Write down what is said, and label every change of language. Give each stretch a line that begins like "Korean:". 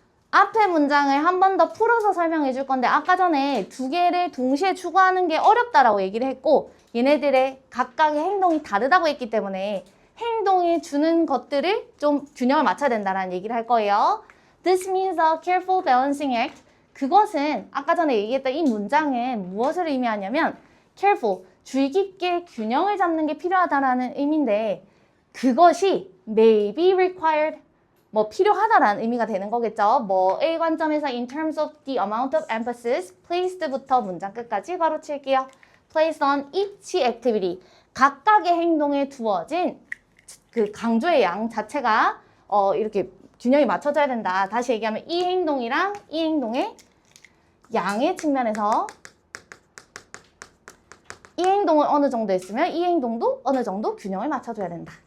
Korean: 앞에 문장을 한 번 더 풀어서 설명해 줄 건데 아까 전에 두 개를 동시에 추구하는 게 어렵다라고 얘기를 했고 얘네들의 각각의 행동이 다르다고 했기 때문에 행동이 주는 것들을 좀 균형을 맞춰야 된다는 얘기를 할 거예요.
English: This means a careful balancing act.
Korean: 그것은 아까 전에 얘기했던 이 문장은 무엇을 의미하냐면 careful, 주의 깊게 균형을 잡는 게 필요하다라는 의미인데 그것이
English: may be required,
Korean: 필요하다라는 의미가 되는 거겠죠. 뭐의 관점에서
English: in terms of the amount of emphasis placed부터
Korean: 문장 끝까지 가로칠게요.
English: placed on each activity.
Korean: 각각의 행동에 두어진 그 강조의 양 자체가 이렇게 균형이 맞춰져야 된다. 다시 얘기하면 이 행동이랑 이 행동의 양의 측면에서 이 행동을 어느 정도 했으면 이 행동도 어느 정도 균형을 맞춰줘야 된다.